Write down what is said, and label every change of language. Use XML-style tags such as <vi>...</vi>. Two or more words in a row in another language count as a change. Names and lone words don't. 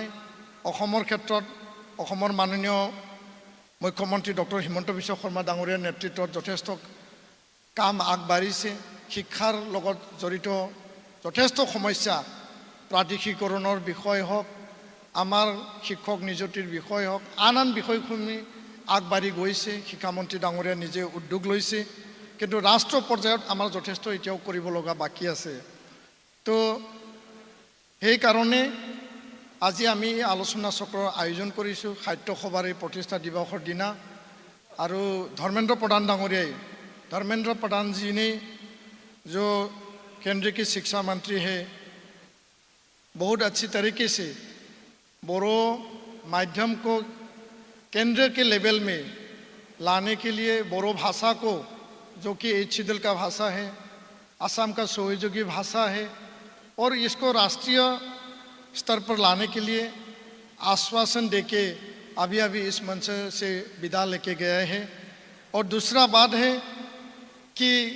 <as>অসমৰ ক্ষেত্ৰত অসমৰ মাননীয় মুখ্যমন্ত্ৰী ডক্টৰ হিমন্ত বিশ্ব শৰ্মা ডাঙৰীয়াৰ নেতৃত্বত যথেষ্ট কাম আগবাঢ়িছে শিক্ষাৰ লগত জড়িত যথেষ্ট সমস্যা প্ৰাদেশিকৰণৰ বিষয় হওক আমাৰ শিক্ষক নিযুক্তিৰ বিষয় হওক আন বিষয়সমূহ আগবাঢ়ি গৈছে শিক্ষামন্ত্ৰী ডাঙৰীয়া নিজে উদ্যোগ লৈছে কিন্তু ৰাষ্ট্ৰ পৰ্যায়ত আমাৰ যথেষ্ট এতিয়াও কৰিব লগা বাকী আছে তো সেইকাৰণে আজি আমি আলোচনা চক্ৰৰ আয়োজন কৰিছোঁ সাহিত্য সভাৰ প্ৰতিষ্ঠা দিৱসৰ দিনা আৰু धर्मेंद्र प्रधान डांगरियाई</as> <hi>धर्मेंद्र प्रधान जी ने जो केंद्र के शिक्षा मंत्री है बहुत अच्छी तरीके से बोरो माध्यम को केंद्र के लेवल में लाने के लिए बोरो भाषा को जो कि एचिदल का भाषा है असम का सहयोगी भाषा है और इसको राष्ट्रीय स्तर पर लाने के लिए आश्वासन देके अभी इस मंच से विदा लेके गया है और दूसरा बात है कि</hi>